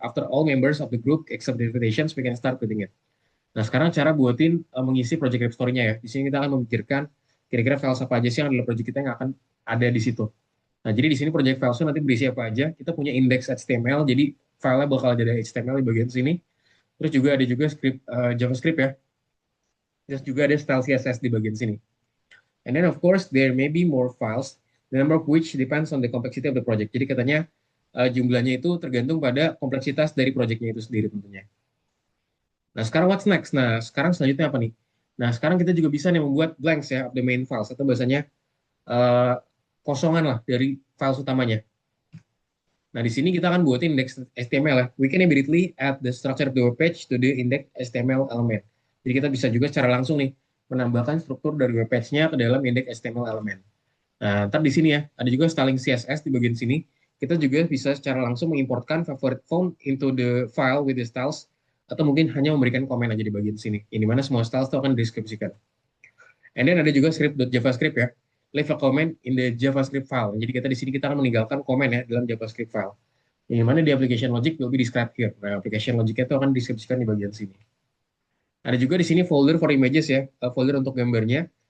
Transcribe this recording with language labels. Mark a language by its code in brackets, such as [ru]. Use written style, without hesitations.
[en] After all members of the group accept the invitations, we can start putting it. [id] Nah, sekarang cara buatin mengisi project repository-nya ya. Di sini kita akan memikirkan kira-kira files apa aja sih yang adalah project kita yang akan ada di situ. Nah, jadi di sini project files nanti berisi apa aja. Kita punya index HTML, jadi filenya bakal ada HTML di bagian sini. Terus juga ada juga script JavaScript ya. Terus juga ada style CSS di bagian sini. [en] And then of course there may be more files, the number of which depends on the complexity of the project. [id] Jadi katanya jumlahnya itu tergantung pada kompleksitas dari projectnya itu sendiri tentunya. Nah, sekarang [en] what's next? [id] Nah, sekarang selanjutnya apa nih? Nah, sekarang kita juga bisa nih membuat blanks ya, [en] of the main files, [id] atau bahasanya eh, kosongan lah dari files utamanya. Nah, di sini kita akan buat index HTML ya. [en] We can immediately add the structure of the web page to the index HTML element. [id] Jadi kita bisa juga secara langsung nih menambahkan struktur dari web page-nya ke dalam index HTML element. Nah, ntar di sini ya, ada juga styling CSS di bagian sini. Kita juga bisa secara langsung mengimpортkan [en] favorite font into the file with the styles, [id] atau mungkin hanya memberikan komen aja di bagian sini. Ini mana semua styles itu akan dideskripsikan. [en] And then [id] ada juga script.javascript ya. [en] Leave a comment in the JavaScript file. [id] Jadi kita di sini kita akan meninggalkan komen ya dalam JavaScript file. Yang mana di [en] application logic will be described here. [id] Nah, application logicnya itu akan dideskripsikan di bagian sini. Ada juga di sini folder [en] for images [id] ya, folder untuk gambarnya.